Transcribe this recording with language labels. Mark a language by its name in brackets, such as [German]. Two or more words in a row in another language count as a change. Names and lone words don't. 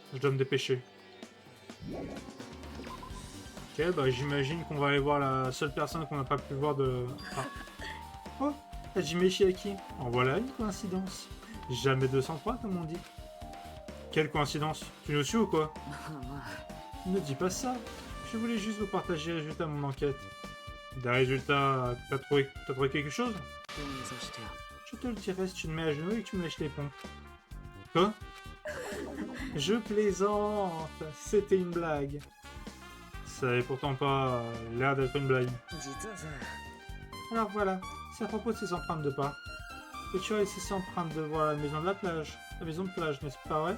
[French] Je dois me dépêcher. Ok, bah j'imagine qu'on va aller voir la seule personne qu'on n'a pas pu voir de... Ah. Oh, Hajime Shiaki. En voilà une coïncidence. Jamais 203 comme on dit. Quelle coïncidence? Tu nous suis ou quoi? [Japanese] まあまあ [French] Ne dis pas ça. Je voulais juste vous partager les résultats de mon enquête. Des résultats... T'as trouvé quelque chose? [Japanese] 土下座してや [French] Je te le dirai si tu te mets à genoux et que tu me lèches les pompes. Quoi? Je plaisante. C'était une blague. Ça n'avait pourtant pas l'air d'être une blague. [Japanese] 実はさ [French] Alors voilà, c'est à propos de ces empreintes de pas. Et tu as laissé ces empreintes devant la maison de la plage. La maison de plage, n'est-ce pas vrai?